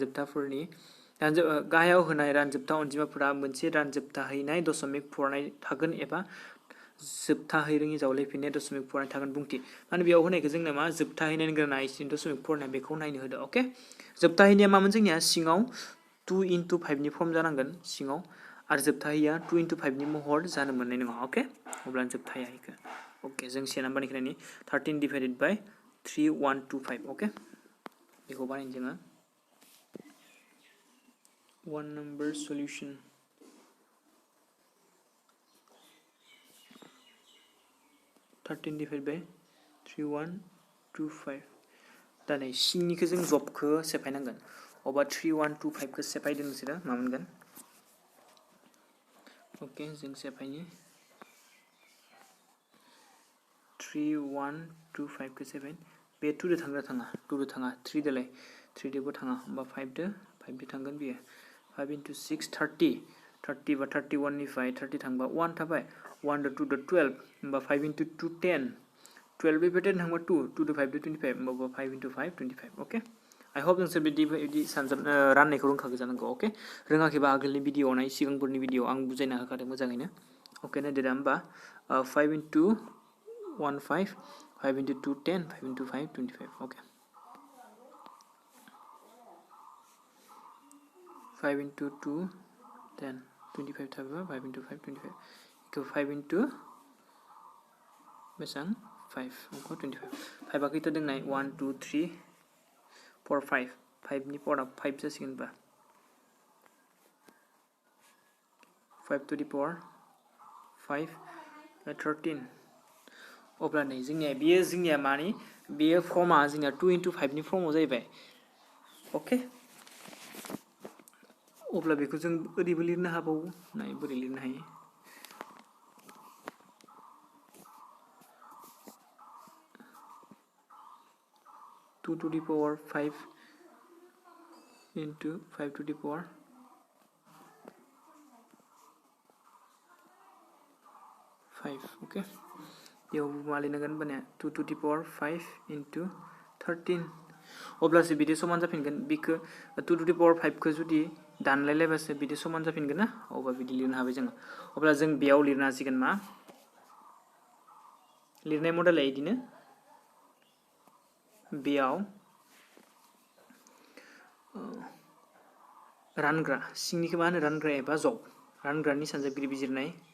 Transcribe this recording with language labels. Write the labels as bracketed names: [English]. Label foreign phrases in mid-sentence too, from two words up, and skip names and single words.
[Bodo] रानजोबथा अनजिमाफोरा मोनसे रानजोबथाहैनाय दशमिक फरायनाय थागोन एबा जोबथाहैरोङि जावलायफिननाय दशमिक फरायनाय थागोन बुंथि माने बेयाव होनायखौ जोंना मा जोबथाहैनायनि गोनां इसिन दशमिक फरायनाय बेखौ नायनो होदो ओके जोबथाहैनाया मामोन जोंनिया सिङाव 2 into 5 नि फर्म जानांगोन सिङाव आरो जोबथाहैया 2 into 5 नि महर जानो मोननाय नङा ओके अब्ला जोबथाहैया इखो ओके जों 1 नाम्बारनिखौ नायनि 13 [English] divided by [Bodo] 3125 ओके बेखौ बानायनो जोङो 1 number solution 13 [English] divided by [Bodo] 3125 दा नै सिंनिखौ जों जबखौ सेफायनांगोन अबा 3125 खौ सेफायदों नोंसोरो मा मोनगोन ओके जों सेफायनि 3125 खौ सेफाय बे 2 दो थाङा 2 दो थाङा 3 दोलाय 3 दोबो थाङा होमबा 5 दो थांगोन बियो 5 into 6 30 30 बा 31 निफ्राय 30 थांबा 1 थाबाय 1 दो 2 दो 12 होमबा 5 into 2 10 12 निफ्राय 10 थांबा 2 2 दो 5 दो 25 होमबा 5 into 5 25 ओके [English] I hope [Bodo] नोंसोर बिदि सानजाब राननायखौ रोंखागो जानांगौ ओके रोङाखैबा आगोलनि भिडिअ नाय सिगांफोरनि भिडिअ आं बुजायना होखादों मोजाङैनो ओके नायदो दा होमबा 5 into 1 5 5 into 2 10 5 into 5 25 ओके 5 into 2 10 25 थाबा 5 into 5 25 इखौ 5 into बेसां 5 ओमफ्राय 25 5 आखैथ' दोंनाय 1 2 3 4 5 5 नि पावारा 5 जासिगोन बा 5 [English] to the power [Bodo] 5 13 अब्ला नै जोंनिया मानि बेयो फर्मा जोंनिया 2 into 5 नि फर्माव जाहैबाय ओके अब्ला बेखौ जों ओरैबो लिरनो हाबावो नाय बोरै लिरनो हायो [English] 2 to the power 5 into 5 to the power [Bodo] 5 okay बेयाव मा लिरनांगोन माने [English] 2 to the power 5 into 13 [Bodo] अब्लासो बिदि समान जाफिनगोन बिखौ [English] 2 to the power 5 [Bodo] खौ जुदि दानलायलायबासो बिदि समान जाफिनगोन ना अब्ला बिदि लिरनो हाबाय जों अब्ला जों बेयाव लिरनो हासिगोन मा लिरनाय मडेला इदिनो बेयाव रानग्रा सिंनिखौ मा होनो रानग्रा एबा जब रानग्रानि सानजाबगिरि बिजिरनाय